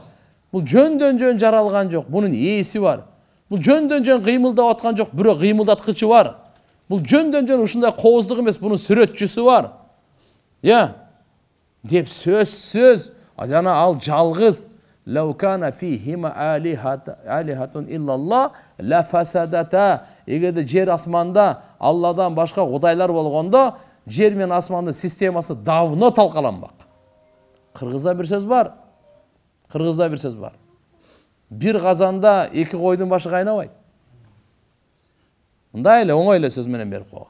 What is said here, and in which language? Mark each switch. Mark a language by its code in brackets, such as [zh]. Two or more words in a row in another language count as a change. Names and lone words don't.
[ky] Бул жөндөн жөн жаралган жок, бунун ээси бар. Бул жөндөн жөн кыймылдап аткан жок, бирок кыймылдаткычы бар. Бул жөндөн жөн ушундай кооздук эмес, бунун сүрөтчүсү бар. Деп сөзсүз жана ал жалгыз [ar] لو كان فيهما آلهة إلا الله لفسدتا. [ky] Эгерде жер асманда Алладан башка кудайлар болгондо, жер менен асмандын системасы давно талкаланбак. Кыргызда бир сөз бар. Бир казанда эки койдун башы кайнабайт. Мындай эле оңой эле сөз менен берип койгон.